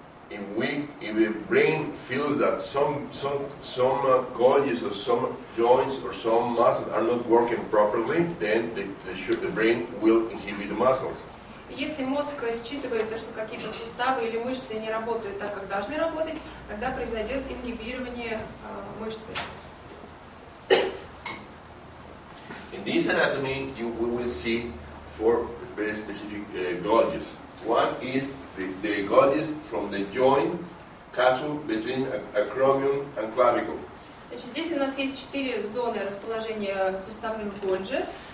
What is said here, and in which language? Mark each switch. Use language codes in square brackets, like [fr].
[en] If the brain feels that some gauges or some joints or some muscles are not working properly, then the brain will inhibit the muscles. [ru] Если мозг считывает, что какие-то суставы или мышцы не работают так, как должны работать, тогда произойдет ингибирование мышцы. [en] In this anatomy, we will see four very specific gauges. One is the gauges from the joint capsule between acromion and clavicle. [ru] Значит, здесь у нас есть 4 зоны расположения суставных гольджи.